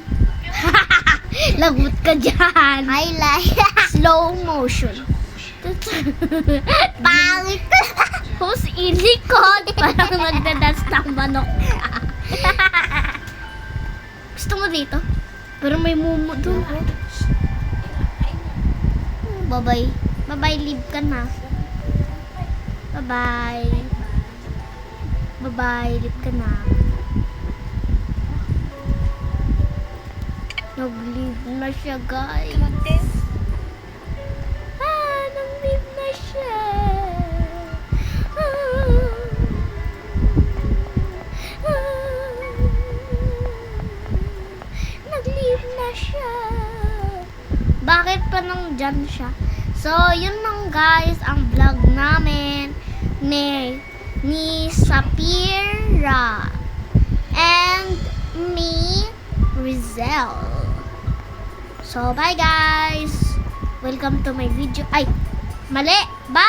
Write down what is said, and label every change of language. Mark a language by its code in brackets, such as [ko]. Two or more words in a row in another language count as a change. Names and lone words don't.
[tl] Lagot ka dyan. Highlight. [en] Slow motion. [tl] Pangit. [en] Who's ilikot? [tl] Parang nagdadas ng manok. Gusto mo dito? Pero may mumu doon. Bye-bye. Bye-bye, leave ka na. Bye-bye. Bye-bye, leave ka na. Nag-leave na siya, guys. Magte. Nag-leave na siya. Nag-leave na siya. Bakit pa nang dyan siya? So, yun lang guys, ang vlog namin ni Sapira [en] and me, [tl] Rizel. [en] So, bye guys! Welcome to my video. [tl] Ay, mali! Bye!